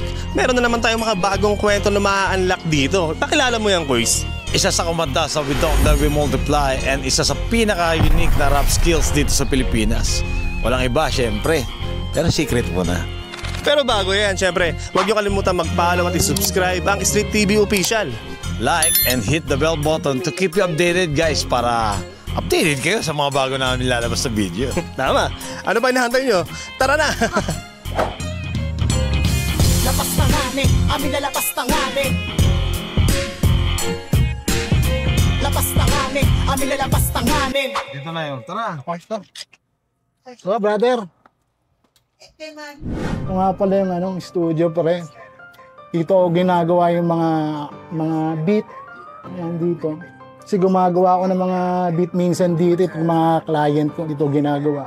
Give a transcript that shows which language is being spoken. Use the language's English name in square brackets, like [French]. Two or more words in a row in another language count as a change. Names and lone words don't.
[Filipino] Meron na naman tayong mga bagong kwento na maa-unlock dito. Pakilala mo yan, Kois. isa sa kumanta sa We Don't That We Multiply and isa sa pinaka-unique na rap skills dito sa Pilipinas. Walang iba, syempre. Pero secret mo na. Pero bago yan, syempre, huwag niyo kalimutan mag-follow at i-subscribe ang Street TV Official. [English] Like and hit the bell button to keep you updated, guys, [Filipino] para updated kayo sa mga bago namin nilalabas sa video. Tama. Ano ba hinahantay nyo? Tara na! [Iloko] Lapas na ngamin, amin na lapas na ngamin. Lapas na ngamin, amin na lapas na ngamin. [Filipino] Dito na yun, tara. [English] So, brother. [Filipino] Ito nga pala yung studio pre. Dito ginagawa yung mga beat. Ayan dito. Kasi gumagawa ako ng mga beat minsan dito. Yung mga client ko dito ginagawa.